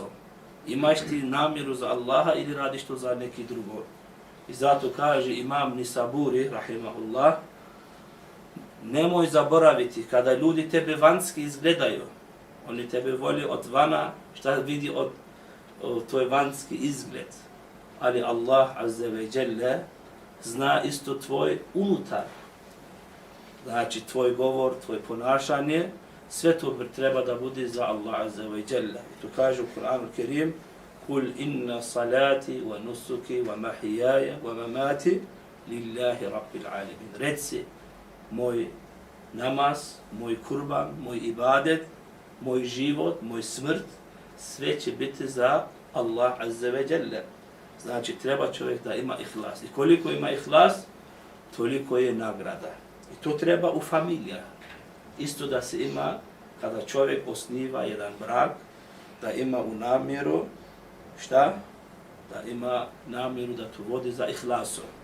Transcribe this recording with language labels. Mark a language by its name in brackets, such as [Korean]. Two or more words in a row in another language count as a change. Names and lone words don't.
[Bosnian] Imaš ti namjeru za Allaha ili radiš to za neki drugo. I zato kaže imam Nisaburi, rahimahullah, nemoj zaboraviti kada ljudi tebe vanjski izgledaju, oni tebe voli od vana, šta vidi od tvoj vanjski izgled. Ali Allah [Arabic] عز وجل [Bosnian] zna isto tvoj unutar. Znači tvoj govor, tvoj ponašanje, sve to treba da bude za Allah [Arabic] عز وجل. [Bosnian] I to kaže u Kur'anu Kerim, [Arabic] قل إن صلاتي ونسكي ومحياي ومماتي لله رب العالمين. [Bosnian] Reci, moj namaz, moj kurban, moj ibadet, moj život, moj smrt, sve će biti za Allah [Arabic] عز وجل. [Bosnian] Znači treba čovjek da ima ihlas. I koliko ima ihlas, toliko je nagrada. I to treba u familija. Isto da se ima, kada čovjek osniva jedan brak, da ima u namjeru, šta? Da ima namjeru da to vodi za ihlasom.